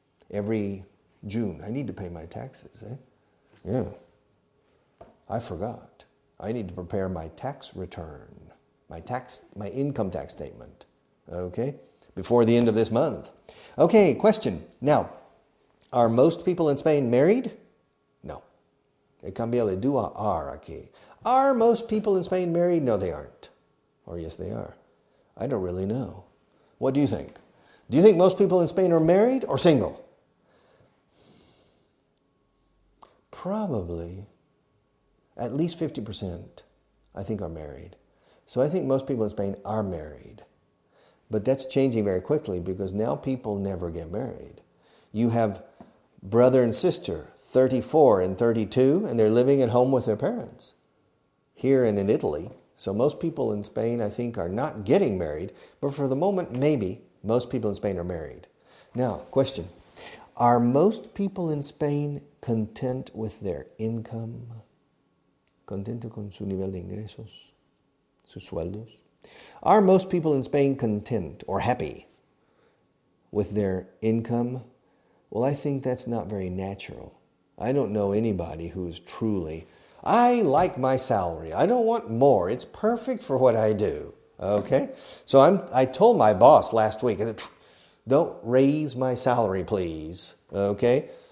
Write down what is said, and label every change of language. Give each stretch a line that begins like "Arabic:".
English: Every June, I need to pay my taxes, Yeah. I forgot. I need to prepare my tax return, my income tax statement, okay, before the end of this month. Okay, question. Now, are most people in Spain married? No.
Spanish: He cambiado de do a are aquí.
English: Are most people in Spain married? No, they aren't. Or yes, they are. I don't really know. What do you think? Do you think most people in Spain are married or single? Probably at least 50%, I think, are married. So I think most people in Spain are married. But that's changing very quickly because now people never get married. You have brother and sister, 34 and 32, and they're living at home with their parents here and in Italy. So most people in Spain, I think, are not getting married. But for the moment, maybe most people in Spain are married. Now, question. Are most people in Spain content with their income?
Spanish: ¿Contento con su nivel de ingresos? ¿Sus sueldos?
English: Are most people in Spain content or happy with their income? Well, I think that's not very natural. I don't know anybody who's truly, I like my salary. I don't want more. It's perfect for what I do. Okay? So I told my boss last week, don't raise my salary, please. Okay?